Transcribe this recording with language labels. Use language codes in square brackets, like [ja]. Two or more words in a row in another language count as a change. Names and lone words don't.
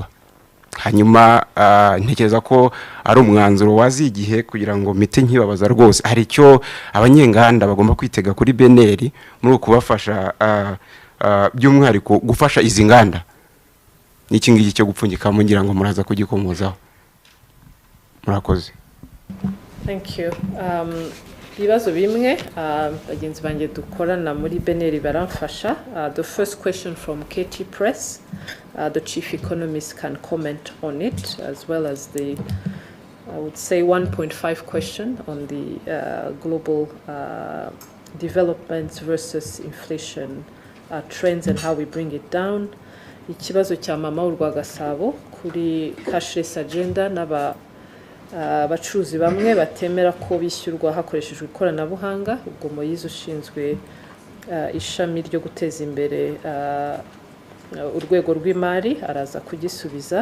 [rw] Hanyuma ntekereza ko ari umwanzuro wazigihe kugira ngo mite nkibabaza rwose hari icyo abanyenganda bagomba kwitega kuri Beneri muri kubafasha by'umwihariko gufasha izi nganda n'iki ngiki cyo gupfunyikamo ngira ngo muraza kugikomozaho. Murakoze. [en] Thank you. [rw] Ibibazo bimwe bagenzi banjye dukorana muri Beneri baramfasha. [en] The first question from Katie Press, the chief economist can comment on it, as well as the, I would say, 1.5 question on the global developments versus inflation trends and how we bring it down. [rw] Ikibazo cya Mama Urwagasabo kuri [en] cashless agenda [rw] abacuruzi bamwe batemera ko bishyurwa hakoreshejwe ikoranabuhanga. Ubwo Moyize ushinzwe ishami ryo guteza imbere urwego rw'imari araza kugisubiza.